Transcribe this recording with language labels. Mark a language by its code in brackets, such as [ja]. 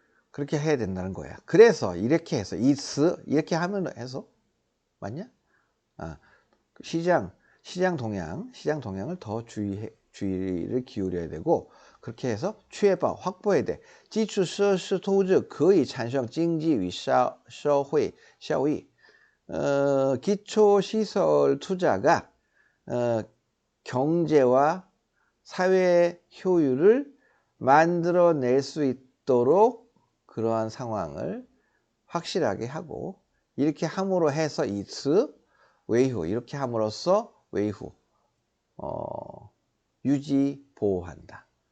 [ko] 그렇게 해야 된다는 거야. 그래서 이렇게 해서 이렇게 하면 해서 맞냐? 시장 동향을 더 주의를 기울여야 되고 그렇게 해서确保 확보해야 돼. [zh] 基础设施投资可以产生经济与社会效益. [ko] 기초시설 투자가 경제와 사회 효율을 만들어낼 수 있도록 그러한 상황을 확실하게 하고 이렇게 함으로 해서 외후 이렇게 함으로써 외후 유지 보호한다.